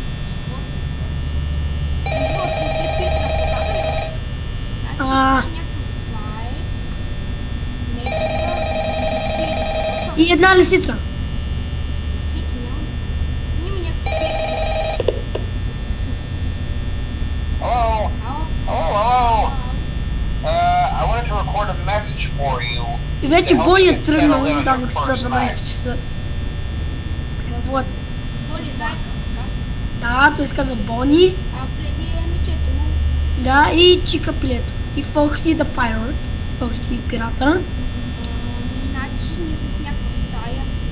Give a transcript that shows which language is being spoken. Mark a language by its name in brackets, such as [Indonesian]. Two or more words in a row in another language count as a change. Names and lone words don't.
[Bulgarian] Животните те трите на поката. Значи това е някакъв заек, мечка, пилица. И една лисица. Лисица няма. Има някакво текстче с киса. [English] Hello? [Bulgarian] Ало? [English] Hello? I wanted to record a message for you. [Bulgarian] И вече Бони е тръгнал там от 112 часа. Вот. Боли зайка, така? Да, той се казва Бони. А Фреди е мечето му. Да, и Чика пилето. И Фокси [English] the Pirate. [Bulgarian] Фокси пирата. Иначе ние сме в някаква стая.